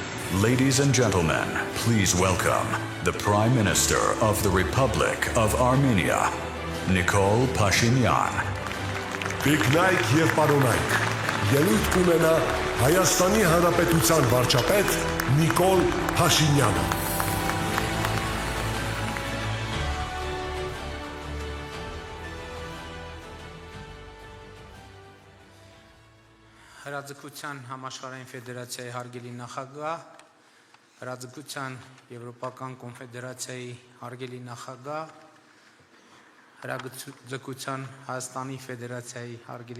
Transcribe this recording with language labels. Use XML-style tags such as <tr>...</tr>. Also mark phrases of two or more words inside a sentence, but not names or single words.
<en>Ladies and gentlemen, please welcome the Prime Minister of the Republic of Armenia, Nikol Pashinyan.</en> <hy>Տիկնայք եւ պարոնայք, ելույթ կունենա Հայաստանի Հանրապետության վարչապետ Նիկոլ Փաշինյանը։ Հրաձգության համաշխարհային ֆեդերացիայի հարգելի նախագահ, Հրաձգության Եվրոպական կոնֆեդերացիայի հարգելի նախագահ, Հրաձգության Հայաստանի Ֆեդերացիայի հարգելի</hy>